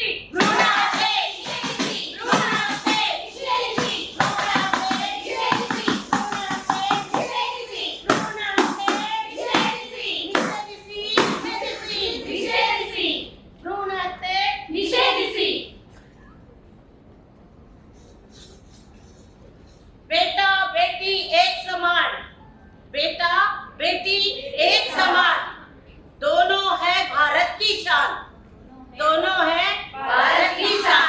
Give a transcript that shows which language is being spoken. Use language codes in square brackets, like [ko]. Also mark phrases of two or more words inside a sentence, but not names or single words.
[kn] ಭ್ರೂಣ ಹತ್ಯೆ ನಿಷೇಧಿಸಿ. ಭ್ರೂಣ ಹತ್ಯೆ ನಿಷೇಧಿಸಿ. ಭ್ರೂಣ ಹತ್ಯೆ ನಿಷೇಧಿಸಿ. ಭ್ರೂಣ ಹತ್ಯೆ ನಿಷೇಧಿಸಿ. ಭ್ರೂಣ ಹತ್ಯೆ ನಿಷೇಧಿಸಿ. ನಿಷೇಧಿಸಿ. ನಿಷೇಧಿಸಿ. ಭ್ರೂಣ ಹತ್ಯೆ ನಿಷೇಧಿಸಿ. [hi] बेटा बेटी एक समान, बेटा बेटी एक समान, दोनों है भारत की शान, दोनों है भारत की शान।